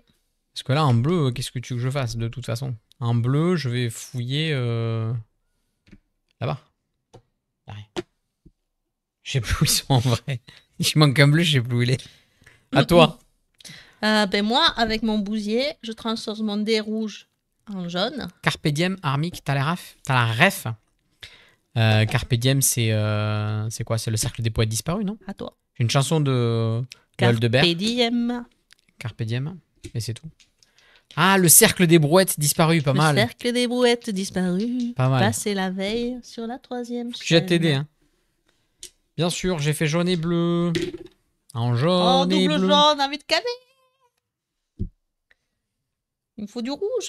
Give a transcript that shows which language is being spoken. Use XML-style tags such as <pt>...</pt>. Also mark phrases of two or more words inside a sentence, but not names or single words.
<fr>Parce que là, en bleu, qu'est-ce que tu veux que je fasse, de toute façon? En bleu, je vais fouiller... Là-bas. Y a rien. Je sais plus où ils sont en vrai. Il manque un bleu, je sais plus où il est. À toi. Ben moi, avec mon bousier, je transforme mon dé rouge en jaune.</fr> <la>Carpe diem, Armic,</la> <fr>t'as la ref.</fr> <la>Carpe diem,</la> <fr>c'est quoi? C'est le cercle des poètes disparus, non? À toi. Une chanson de Aldebert.</fr> <la>Carpe diem. Carpe diem.</la> <fr>Et c'est tout. Ah, le cercle des brouettes disparus, pas mal. Le cercle des brouettes disparu. Pas mal. Passé la veille sur la 3e Je vais chaîne. t'aider, hein. Bien sûr, j'ai fait jaune et bleu. En jaune Oh, et double bleu. jaune, envie de caner. Il me faut du rouge.</fr>